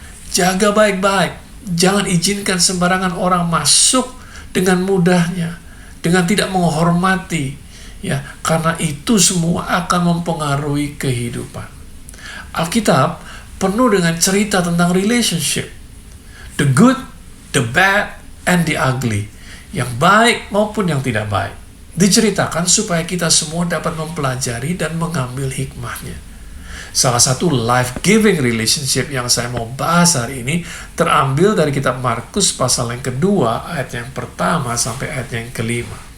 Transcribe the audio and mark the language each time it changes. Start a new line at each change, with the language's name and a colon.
Indonesian: Jaga baik-baik, jangan izinkan sembarangan orang masuk dengan mudahnya, dengan tidak menghormati, Ya, karena itu semua akan mempengaruhi kehidupan. Alkitab penuh dengan cerita tentang relationship.
English: The good, the bad, and the ugly.
Indonesian: Yang baik maupun yang tidak baik. Diceritakan supaya kita semua dapat mempelajari dan mengambil hikmahnya. Salah satu life-giving relationship yang saya mau bahas hari ini terambil dari kitab Markus pasal yang kedua, ayat yang pertama sampai ayat yang kelima.